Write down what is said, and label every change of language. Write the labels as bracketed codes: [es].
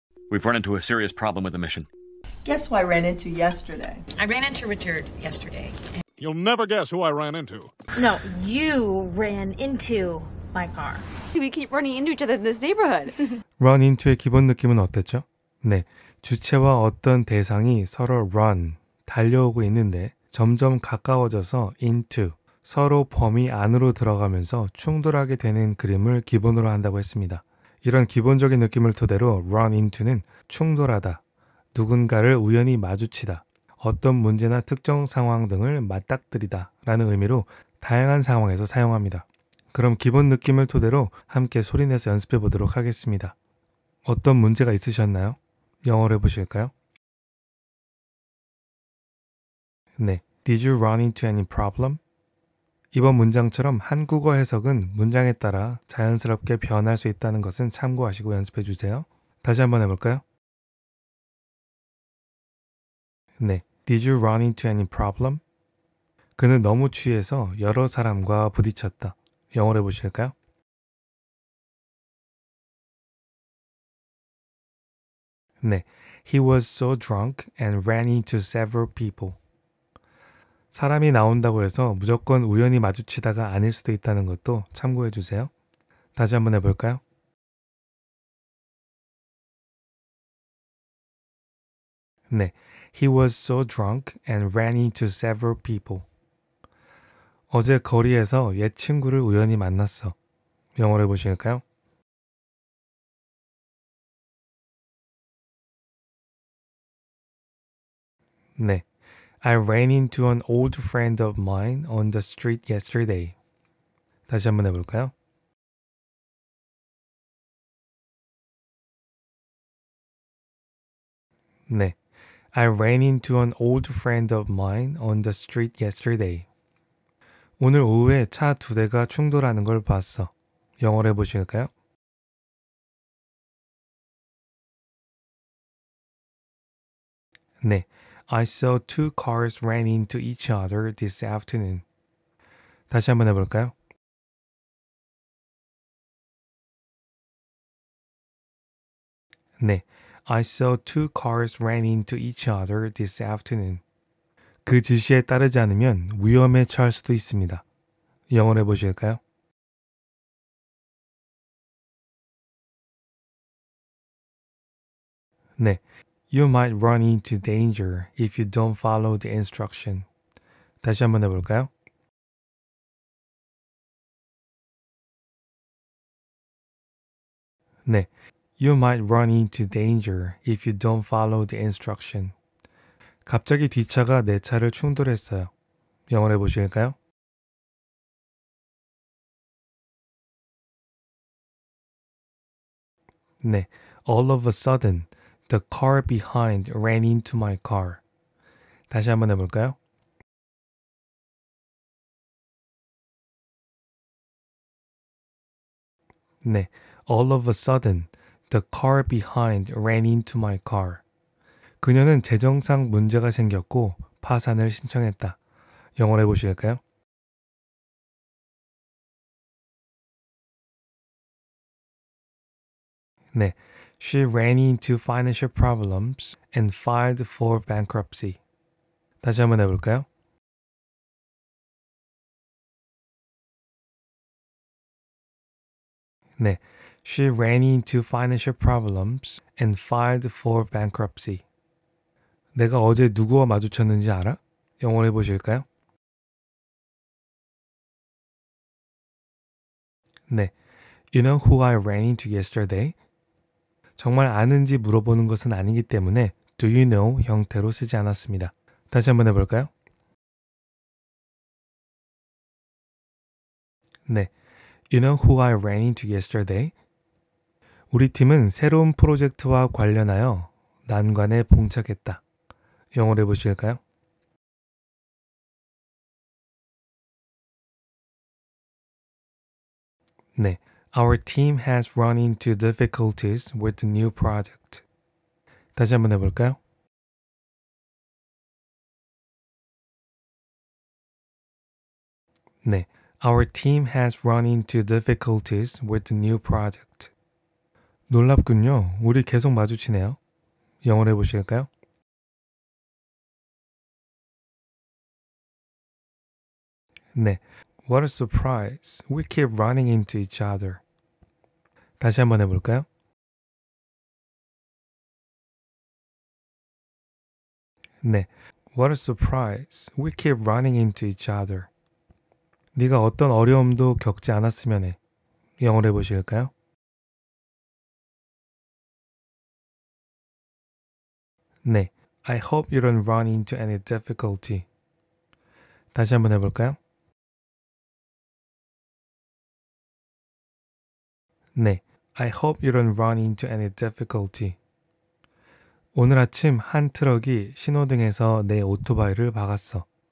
[en] We've run into a serious problem with the mission. Guess who I ran into yesterday? I ran into Richard yesterday. You'll never guess who I ran into. No, you ran into my car. We keep running into each other in this neighborhood. [ko] run into의 기본 느낌은 어땠죠? 네, 주체와 어떤 대상이 서로 run, 달려오고 있는데 점점 가까워져서 into, 서로 범위 안으로 들어가면서 충돌하게 되는 그림을 기본으로 한다고 했습니다. 이런 기본적인 느낌을 토대로 run into는 충돌하다, 누군가를 우연히 마주치다, 어떤 문제나 특정 상황 등을 맞닥뜨리다 라는 의미로 다양한 상황에서 사용합니다. 그럼 기본 느낌을 토대로 함께 소리내서 연습해 보도록 하겠습니다. 어떤 문제가 있으셨나요? 영어로 해보실까요? [en] 네, Did you run into any problem? [ko] 이번 문장처럼 한국어 해석은 문장에 따라 자연스럽게 변할 수 있다는 것은 참고하시고 연습해 주세요. 다시 한번 해볼까요? [en] 네, Did you run into any problem? [ko] 그는 너무 취해서 여러 사람과 부딪혔다. 영어로 해보실까요? [en] 네, He was so drunk and ran into several people. [ko] 사람이 나온다고 해서 무조건 우연히 마주치다가 아닐 수도 있다는 것도 참고해 주세요. 다시 한번 해볼까요? [en] 네, he was so drunk and ran into several people. [ko] 어제 거리에서 옛 친구를 우연히 만났어. 영어로 해보실까요? [en] 네, I ran into an old friend of mine on the street yesterday. [ko] 다시 한번 해볼까요? [en] 네, I ran into an old friend of mine on the street yesterday. [ko] 오늘 오후에 차 두 대가 충돌하는 걸 봤어. 영어로 해보실까요? [en] 네, I saw two cars ran into each other this afternoon. [ko] 다시 한번 해볼까요? [en] 네, I saw two cars ran into each other this afternoon. [ko] 그 지시에 따르지 않으면 위험에 처할 수도 있습니다. 영어로 해보실까요? [en] 네, You might run into danger if you don't follow the instruction. [ko] 다시 한번 해볼까요? [en] 네, You might run into danger if you don't follow the instruction. [ko] 갑자기 뒷차가 내 차를 충돌했어요. 영어로 해보실까요? [en] 네, All of a sudden, the car behind ran into my car. [ko] 다시 한번 해볼까요? [en] 네, All of a sudden, the car behind ran into my car. [ko] 그녀는 재정상 문제가 생겼고 파산을 신청했다. 영어로 해보실까요? [en] 네, She ran into financial problems and filed for bankruptcy. [ko] 다시 한번 해볼까요? [en] 네, She ran into financial problems and filed for bankruptcy. [ko] 내가 어제 누구와 마주쳤는지 알아? 영어로 해보실까요? [en] 네, You know who I ran into yesterday? [ko] 정말 아는지 물어보는 것은 아니기 때문에 [en] Do you know [ko] 형태로 쓰지 않았습니다. 다시 한번 해볼까요? [en] 네, You know who I ran into yesterday? [ko] 우리 팀은 새로운 프로젝트와 관련하여 난관에 봉착했다. 영어로 해보실까요? [en] 네, Our team has run into difficulties with the new project. [ko] 다시 한번 해볼까요? [en] 네, Our team has run into difficulties with the new project. [ko] 놀랍군요. 우리 계속 마주치네요. 영어로 해보실까요? [en] 네, What a surprise. We keep running into each other. [ko] 다시 한번 해볼까요? [en] 네, What a surprise. We keep running into each other. [ko] 네가 어떤 어려움도 겪지 않았으면 해. 영어로 해보실까요? [en] 네, I hope you don't run into any difficulty. [ko] 다시 한번 해볼까요? [en] 네, I hope you don't run into any difficulty. [ko] 오늘 아침 한 트럭이 신호등에서 내 오토바이를 박았어.